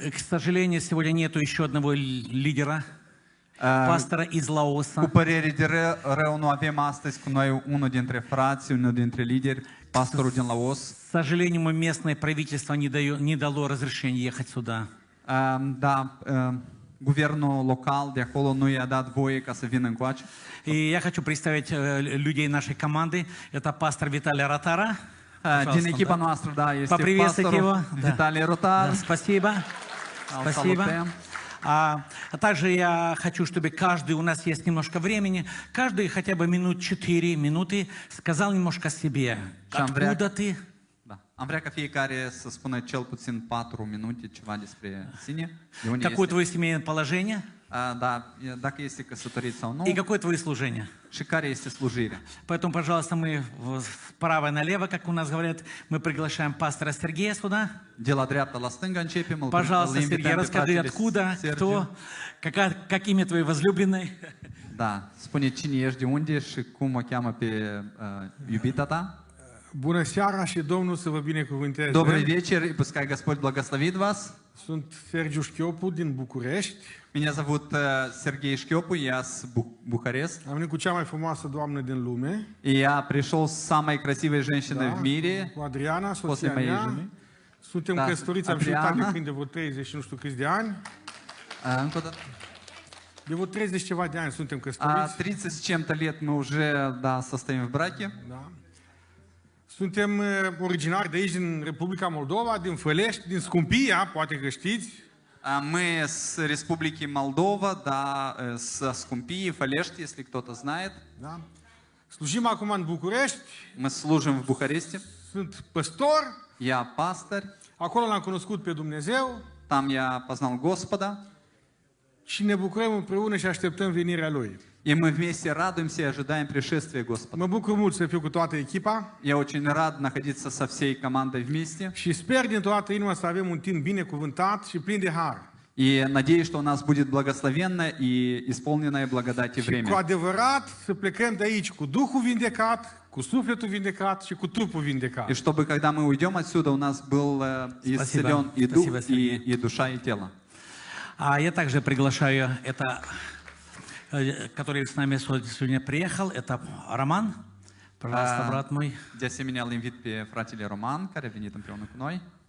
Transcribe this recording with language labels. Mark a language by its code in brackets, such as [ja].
[ru] К сожалению, сегодня нету еще одного лидера, пастора из Лаоса. [ro] Cu părere de rău, nu avem astăzi cu noi unul dintre frați, unul dintre lideri, pastorul din Laos. [ru] К сожалению, местное правительство не дало разрешения ехать сюда. [ro] Da, guvernul local de acolo nu i-a dat voie ca să vină încoace. [ru] И я хочу представить людей нашей команды. Это пастор Виталий Ротара. [ro] Din echipa noastră, da, este [ru] Поприветствуйте его. [ro] pastorul Vitalie Rotar. [ru] Да, спасибо. Спасибо. Также я хочу, чтобы каждый, у нас есть немножко времени, каждый хотя бы минут 4 минуты сказал немножко о себе. Откуда ты? [ro] Am vrea ca fiecare să spună cel puțin 4 minute ceva despre sine. [ru] Какое твое семейное положение? [ro] Da, dacă este căsătorit sau nu. [ru] И какое твое служение? [ro] Și care este slujirea. [ru] Поэтому, пожалуйста, мы справа налево, как у нас говорят, мы приглашаем пастора Сергея сюда. [ro] De la dreapta la stânga începem. [ru] Пожалуйста, Сергей, расскажи, откуда, кто, как имя твоей возлюбленной. [ro] Da, spune cine ești, de unde și cum o cheamă pe iubita ta. Bună seara și Domnul să vă binecuvânteze. [ru] Добрый вечер, и пускай Господь благословит вас. [ro] Sunt Sergiu Șchiopu din București. [ru] Меня зовут Сергей Шкёпу, я с Бухарест. [ro] Am venit cu cea mai frumoasă doamnă din lume. [ru] И я пришел с самой красивой женщиной в мире. [ro] Cu Adriana, [ru] после [ro] soția [ru] моей [ro] mea. [ru] жены. [ro] Suntem căsătoriți, am și uitat de când, de vreo 30 și nu știu câți de ani. Încă o dată. De vreo 30 ceva de ani suntem căsătoriți. [ru] 30 с чем-то лет мы уже, да, состоим в браке. [ro] Da. Suntem originari de aici, din Republica Moldova, din Fălești, din Scumpia, poate că știți. [ru] Мы с Республики Молдова, да, с Скумпии, Фалешти, если кто-то знает. [ro] Da. Slujim acum în București. [ru] Мы служим в Бухаресте. [ro] Sunt păstor. [ru] Я пастор. [ro] Acolo l-am cunoscut pe Dumnezeu. [ru] Там я познал Господа. [ro] Și ne bucurăm împreună și așteptăm venirea Lui. [ru] И мы вместе радуемся и ожидаем пришествия Господа. [ro] Mă bucur mult să fiu cu toată echipa. [ru] Я очень рад находиться со всей командой вместе. [ro] Și sper din toată inima să avem un timp binecuvântat și plin de har. [ru] И надеюсь, что у нас будет благословенное и исполненное благодати время. [ro] Și cu adevărat să plecăm de aici cu Duhul vindecat, cu sufletul vindecat și cu trupul vindecat. [ru] И чтобы, когда мы уйдем отсюда, у нас был исцелен и дух, и душа, и тело. Я также приглашаю это, который с нами сегодня приехал, это Роман. Пожалуйста, брат мой. [ro] De asemenea, îl invit pe fratele Roman, care a venit împreună cu noi.